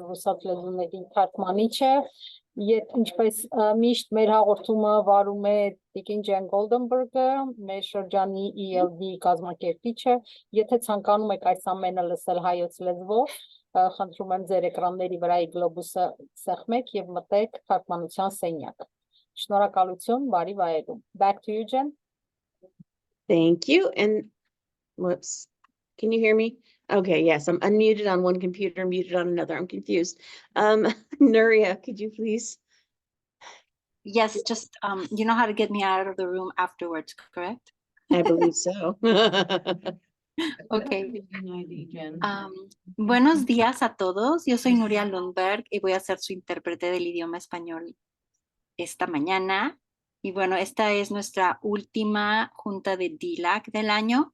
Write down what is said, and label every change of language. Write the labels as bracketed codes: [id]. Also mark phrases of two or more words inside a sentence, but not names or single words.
[hy] ռուսաց լեզուների թարգմանիչը, ինչպես միշտ մեր հաղորդումը վարում է Տիկին Ջեն Գոլդենբերգը, մեր շրջանի ELD կազմակերպիչը, եթե ցանկանում եք այս ամենը լսել հայոց լեզվով, խնդրում եմ ձեր էկրանների վրայի գլոբուսը սեղմեք եւ մտեք թարգմանության սենյակ։ Շնորհակալություն, բարի վայելում։ [en] Back to you, Jen. Thank you. And whoops, can you hear me? Okay, yes, I'm unmuted on one computer, muted on another. I'm confused. Nuria, could you please? Yes, just you know how to get me out of the room afterwards, correct? I believe so. [es] Okay. Buenos días a todos. Yo soy Nuria Lundberg y voy a ser su intérprete del idioma español esta mañana. Y bueno, esta es nuestra última junta de DELAC del año.